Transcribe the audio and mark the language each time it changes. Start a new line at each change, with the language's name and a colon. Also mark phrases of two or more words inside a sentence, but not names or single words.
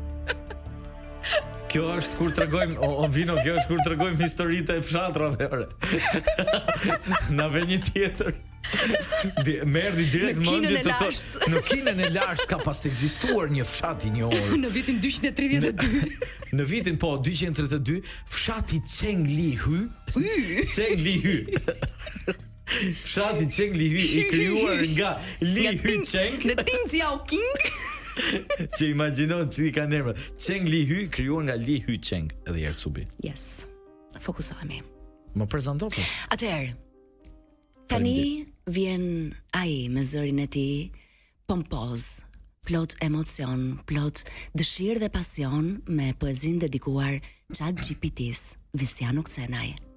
Albanian: Kjo është kur tregojmë, o Vino, kjo është kur tregojmë historitë e fshatrave, ore. Na vjen një tjetër. Merdi direkt mendje të thotë, në Kinën e lashtë ka pas ekzistuar një fshat i njohur. Në vitin 232. Në vitin 232, fshati Cheng Li Hu. Cheng Li Hu. Fshati Cheng Li Hu i krijuar nga Li Hu Cheng. Në Ding Xiaoqing. Që imagjino që i ka emër. Cheng Li Hu krijuar nga Li Hu Cheng. Edhe herë Cubi. Yes. Fokusohemi. Më prezanto po. Atëherë, tani vjen ai me zërin e tij pompoz, plot emocion, plot dëshirë dhe pasion me poezinë dedikuar ChatGPT-s, Visiano Kcenaj.